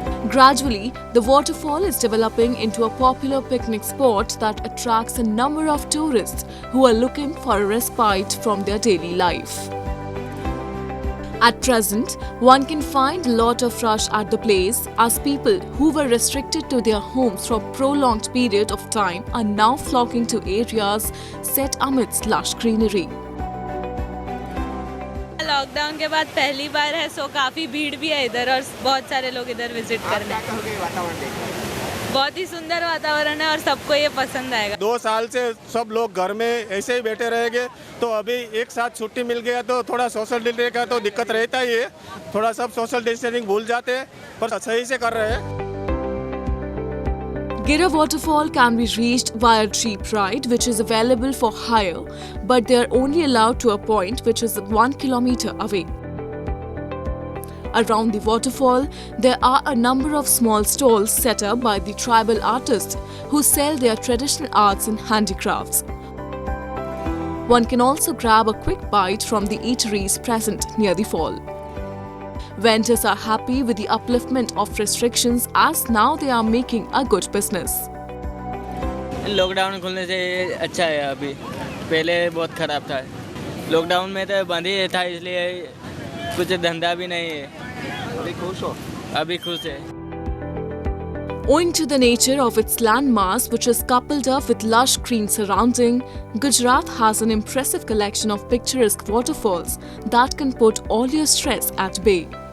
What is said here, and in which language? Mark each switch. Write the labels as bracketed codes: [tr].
[en] Gradually, the waterfall is developing into a popular picnic spot that attracts a number of tourists who are looking for a respite from their daily life. At present, one can find a lot of rush at the place as people who were restricted to their homes for a prolonged period of time are now flocking to areas set amidst lush greenery. [hi] Lockdown के बाद पहली बार है, सो काफ़ी भीड़ भी है इधर और बहुत सारे लोग इधर विजिट करने। बहुत ही सुंदर वातावरण है और सबको ये पसंद आएगा। 2 साल से सब लोग घर में ऐसे ही बैठे रहेंगे, तो अभी एक साथ छुट्टी मिल गया तो थोड़ा सोशल डिस्टेंसिंग का तो दिक्कत रहता ही है। थोड़ा सब सोशल डिस्टेंसिंग भूल जाते हैं, पर सही से कर रहे हैं। [en] Gira waterfall can be reached via jeep ride, which is available for hire, but they are only allowed to a point which is 1 kilometer away. Around the waterfall, there are a number of small stalls set up by the tribal artists who sell their traditional arts and handicrafts. One can also grab a quick bite from the eateries present near the fall. Vendors are happy with the upliftment of restrictions as now they are making a good business. [hi] Lockdown खुलने से अच्छा है। अभी पहले बहुत ख़राब था। Lockdown में तो बंद ही था, इसलिए कुछ धंधा भी नहीं है। अभी खुश हो? अभी खुश है। [en] Owing to the nature of its landmass, which is coupled up with lush green surrounding, Gujarat has an impressive collection of picturesque waterfalls that can put all your stress at bay.